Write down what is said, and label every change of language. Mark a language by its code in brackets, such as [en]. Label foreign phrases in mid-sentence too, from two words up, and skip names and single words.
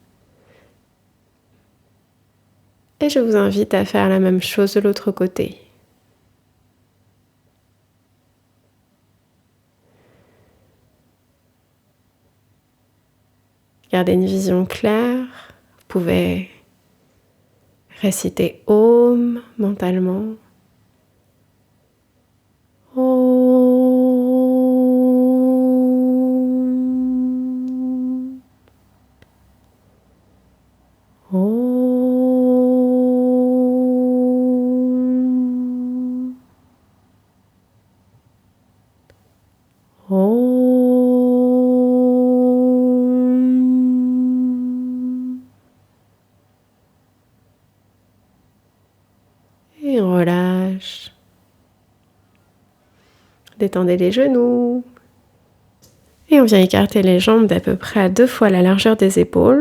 [fr] Et je vous invite à faire la même chose de l'autre côté. Gardez une vision claire. Vous pouvez réciter Om mentalement. Om. Om. Om. Et on relâche. Détendez les genoux. Et on vient écarter les jambes d'à peu près à 2 fois la largeur des épaules.